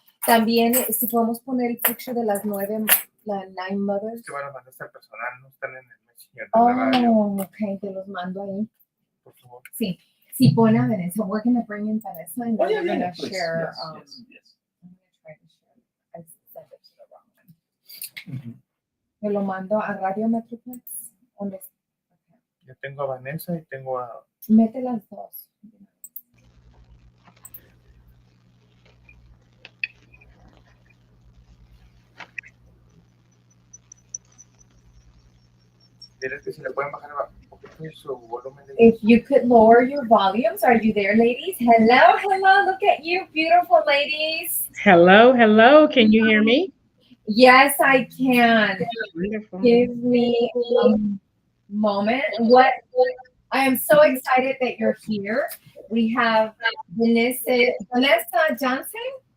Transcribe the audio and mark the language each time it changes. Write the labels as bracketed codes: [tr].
[es] También, si podemos poner el [en] picture [es] de las 9 [en] mothers. [es] Que van a mandar personal, no están en el messenger de la radio. Okay, te los mando ahí. Por favor. Sí. Si pone a Vanessa, [en] we're going to bring in Vanessa, and we're going to share. Yes. I'm going to try to share. I sent it to the wrong one. [es] Mm-hmm. Te lo mando a Radio Metroplex. Okay. Yo tengo a Vanessa y tengo a... Mete las dos. Dile que si le pueden bajar un poquito su volumen. [en] If you could lower your volumes. Are you there, ladies? Hello. Look at you, beautiful ladies. Hello. Can you hear me? Yes, I can. Wonderful. Give me a moment. I am so excited that you're here. We have Vanessa Johnson?